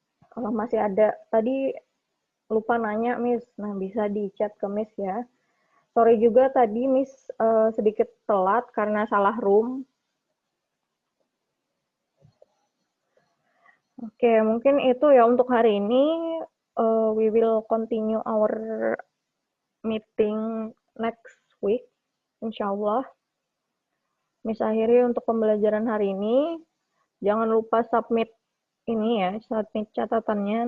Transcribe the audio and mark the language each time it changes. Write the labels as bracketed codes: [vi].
[id] Kalau masih ada, tadi lupa nanya Miss, nah bisa di chat ke Miss ya. Sorry juga tadi Miss sedikit telat karena salah room. Oke, mungkin itu ya untuk hari ini. [en] We will continue our meeting next week, insya Allah. [id] Miss akhiri untuk pembelajaran hari ini. Jangan lupa submit ini ya, submit catatannya.